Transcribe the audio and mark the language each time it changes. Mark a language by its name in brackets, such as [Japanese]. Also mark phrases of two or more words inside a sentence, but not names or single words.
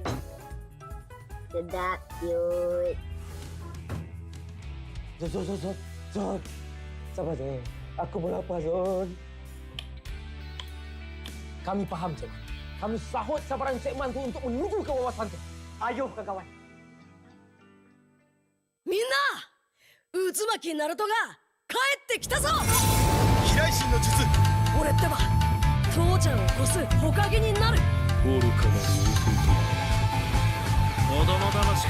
[Malay] Sedap, cute. Zon. Sabar, Zon. Aku pun lapar, Zon. Kami faham, Zon. Kami sahut sabaran segmen tu untuk menuju ke wawasan tu. Ayo, kawan. [Japanese] みんな、渦巻きナルトが帰ってきたぞ。飛来神の術。俺ってば、父ちゃんを越す火影になる。愚かなる弟。子供騙しか。